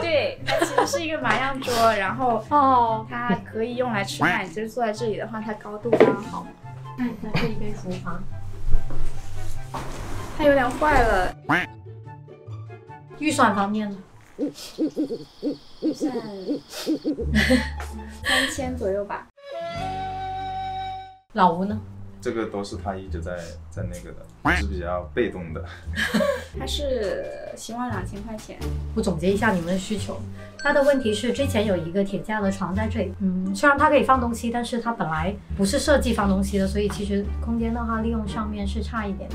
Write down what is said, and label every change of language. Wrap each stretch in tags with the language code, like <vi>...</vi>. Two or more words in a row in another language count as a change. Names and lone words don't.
<zh>對，它其實是一個麻將桌，然後它可以用來吃飯，其實坐在這裡的話，它高度剛剛好。那這一邊廚房，它有點壞了。預算方面呢？預算3000 左右吧。老吳呢？这个都是他一直在那个的，是比较被动的。他是希望2000塊錢。我總結一下你們的需求。他的問題是之前有一個鐵架的床在這裡，雖然它可以放東西，但是它本來不是設計放東西的，所以其實空間的話利用上面是差一點的。</zh>